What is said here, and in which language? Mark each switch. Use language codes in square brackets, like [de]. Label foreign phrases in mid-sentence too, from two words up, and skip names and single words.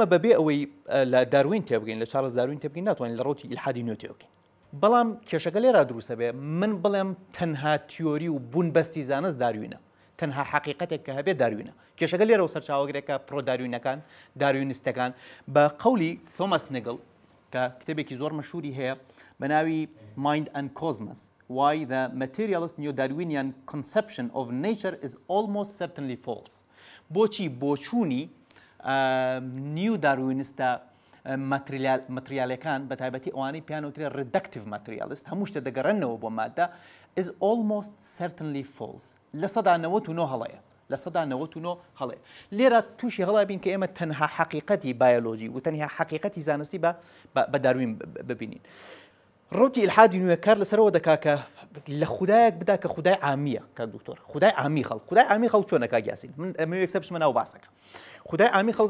[ckb] بەبێ ئەوەی لە داروین تێبگەین لە چارلز داروین تێبگەین ناتوانین لە ڕۆتی ئیلحادی نوێ تێبگەین بەڵام کێشەکە لێرە دروستە بێ من بڵێم تەنها تیۆری و بوون بەستی زانست داروینە تەنها حقیقەتێک کە هەبێت داروینە کێشەکە لێرە سەرچاوەگرێکە پرۆ داروینەکان داروینستەکان بە قەولی تۆماس نگڵ کە کتێبێکی زۆر مەشهوری هەیە بە ناوی Mind and Cosmos Why the materialist neo-Darwinian conception of nature is almost certainly false بۆچی بۆچوونی نیو داروینستە مەتریالەکان بە تایبەتی ئەوانەی پیانوترێ [en] reductive materialist [ckb] هەموو شتە دەگەڕێنەوە بۆ مادە [en] is almost certainly false [ckb] لە سەدا 99 هەڵەیە لە سەدا 99 هەڵەیە لێرە تووشی هەڵا بین کە ئێمە تەنها حقیقەتی بایۆلۆژی و تەنها حقیقەتی زانستی بە داروین ببینین ڕوتی ئیلحادی نوێکار لەسەرەوە دەکا کە لە خودایەک بدا کە خودای عامیە کە دکتۆر خودای عامی خەڵک خودای عامی خەڵک چۆنە کاگیاسین من ئەمە یەکسە بچمە ناو باسەکە خودای عامی خەڵک